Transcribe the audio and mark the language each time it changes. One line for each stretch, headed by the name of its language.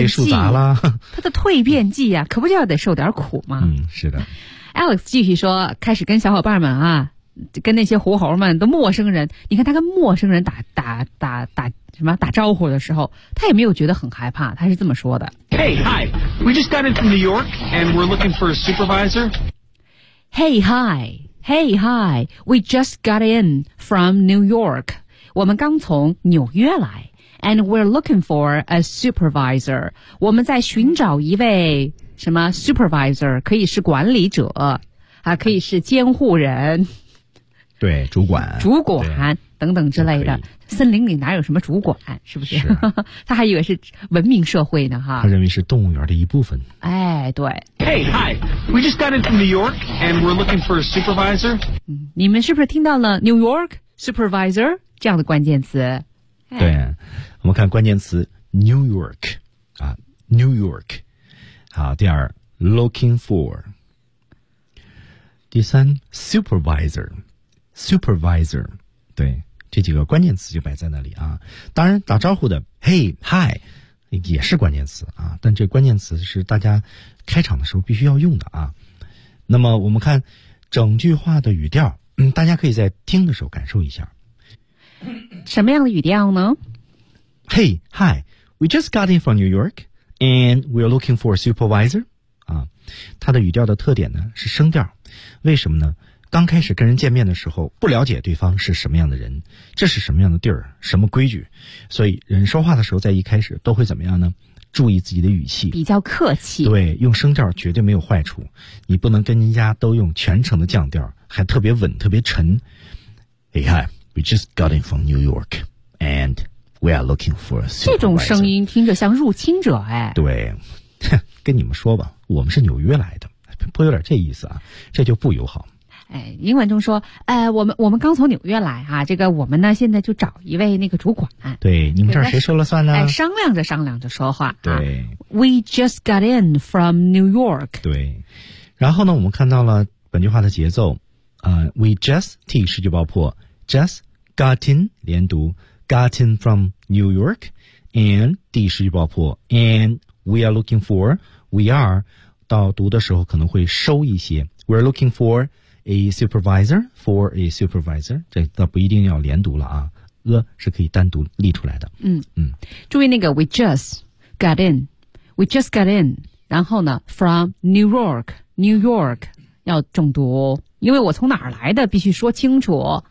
Chinese: 被树砸了，他的蜕变剂啊，可不就要得受点苦吗？嗯，是的。 Alex 继续说，开始跟小伙伴们啊，跟那些狐猴们的陌生人，你看他跟陌生人打什么打招呼的时候，他也没有觉得很害怕，他是这么说的
English: ：Hey, hi, we just got in from New York, and we're looking for a supervisor. Hey, hi. Hey, hi, we just got in from New York.
Chinese: 我们刚从纽约来。
English: And we're looking for a supervisor.
Chinese: 我们在寻找一位什么 supervisor, 可以是管理者、啊、可以是监护人。对，主管。主管等等之类的。森林里哪有什么主管，是不是？是他还以为是文明社会呢哈。他认为是动物园的一部分。哎，对。
English: Hey, hi, we just got in from New York and we're looking for a supervisor.
Chinese: 你们是不是听到了 New York, supervisor, 这样的关键词、哎、对，我们看关键词 New York, 啊 ,New York。好，第二 ,looking for。第三 ,supervisor,supervisor, 对。这几个关键词就摆在那里啊！当然，打招呼的
English: “Hey, Hi”，
Chinese: 也是关键词啊，但这关键词是大家开场的时候必须要用的啊。那么我们看整句话的语调，大家可以在听的时候感受一下。什么样的语调呢？
English: Hey, hi, we just got in from New York and we're looking for a supervisor.
Chinese: 啊，它的语调的特点呢是升调。为什么呢？刚开始跟人见面的时候不了解对方是什么样的人，这是什么样的地儿，什么规矩，所以人说话的时候在一开始都会怎么样呢？注意自己的语气，比较客气。对，用升调绝对没有坏处，你不能跟人家都用全程的降调，还特别稳特别沉。
English: Hey, hi, we just got in from New York and we are looking for a supervisor.
Chinese: 这种声音听着像入侵者。哎，对，跟你们说吧，我们是纽约来的，颇有点这意思啊，这就不友好。哎，英文中说，我们刚从纽约来啊，这个我们呢现在就找一位那个主管。对，你们这儿谁说了算呢？哎，商量着说话。对、
English: 啊、，We just got in from New York。
Chinese: 对，然后呢，我们看到了本句话的节奏，
English: We just
Chinese: T 失去爆破 ，
English: just got in
Chinese: 连读 ，
English: got in from New York，
Chinese: and D 失去爆破 ，
English: and we are looking for we are
Chinese: 到读的时候可能会收一些 ，
English: we're looking for。 A supervisor for a supervisor，
Chinese: 这倒不一定要连读了啊，是可以单独立出来的。嗯嗯，注意那个
English: we just got in， we just got in，
Chinese: 然后呢
English: from New York，
Chinese: New York 要重读，因为我从哪儿来的必须说清楚。